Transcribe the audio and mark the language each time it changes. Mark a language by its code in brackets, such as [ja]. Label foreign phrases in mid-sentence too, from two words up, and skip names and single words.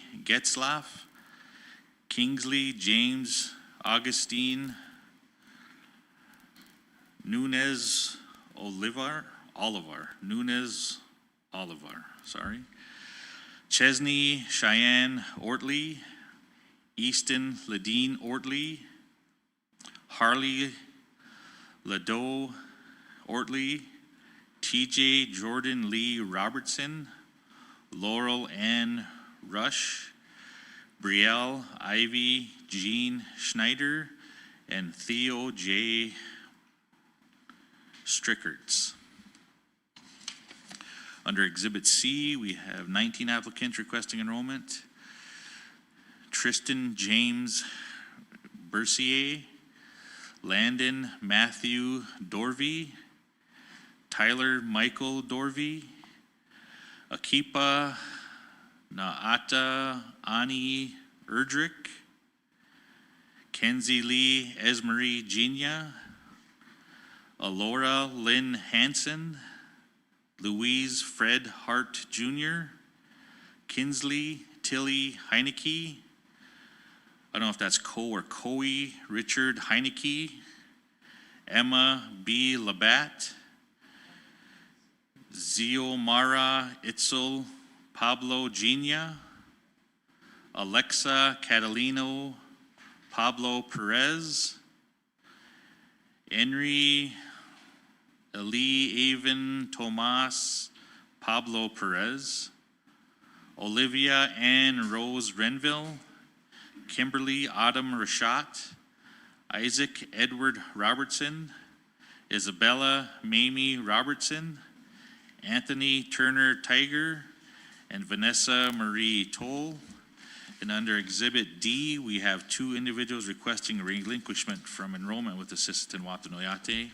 [en] Getzlaff, Kingsley James Augustine, Nunez Olivar, sorry. Chesney Cheyenne Ortley, Easton Ladine Ortley, Harley Ladeau Ortley, TJ Jordan Lee Robertson, Laurel Ann Rush, Brielle Ivy Jean Schneider, and Theo J. Strickerts. Under Exhibit C, we have 19 applicants requesting enrollment. Tristan James Bercier, Landon Matthew Dorvey, Tyler Michael Dorvey, Akipa Naata Ani Erdrich, Kenzie Lee Esmarie Genia, Alora Lynn Hansen, Louise Fred Hart Jr., Kinsley Tilly Heineke, I don't know if that's or Coe Richard Heineke, Emma B. Labatt, Ziomara Itzel Pablo Genia, Alexa Catalino Pablo Perez, Henry, Eli Avon Tomas, Pablo Perez, Olivia Ann Rose Renville, Kimberly Autumn Rashat, Isaac Edward Robertson, Isabella Mamie Robertson, Anthony Turner Tiger, and Vanessa Marie Toll. And under Exhibit D, we have 2 individuals requesting relinquishment from enrollment with Assistant Watanoyate.